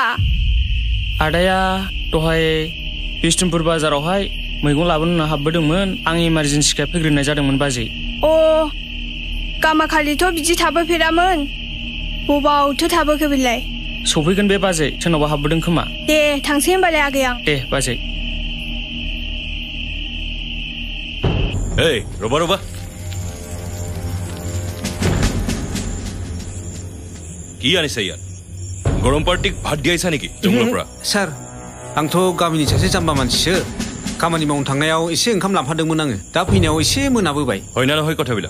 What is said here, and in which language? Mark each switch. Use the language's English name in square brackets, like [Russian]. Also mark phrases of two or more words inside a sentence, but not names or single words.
[Bodo] आदाया दहाय बिष्णुपुर बाजारावहाय मैगं लाबोनो हाबबोदोंमोन आं इमारजेन्सिखाय फैग्रोनाय जादोंमोन बाजै गामाखालिथ' बिदि थाबोफेरामोन बबावथो थाबोखो बेलाय सफैगोन बे बाजै सोरनावबा हाबबोदों खोमा दे थांसै होमबालाय आगै आं दे बाजै [Assamese] এই ৰবা ৰবা কি আনিছে ইয়াত গৰম পাৰ্টিক ভাত দিয়াইছা নেকি জংগলৰ পৰা [Bodo] सार आंथ' गामिनि सासे जाम्बा मानसिसो खामानि मावनो थांनायाव एसे ओंखाम लांफादोंमोन आङो दा फैनायाव एसे मोनाबोबाय [Assamese] হয় ना নহয় কথাবিলাক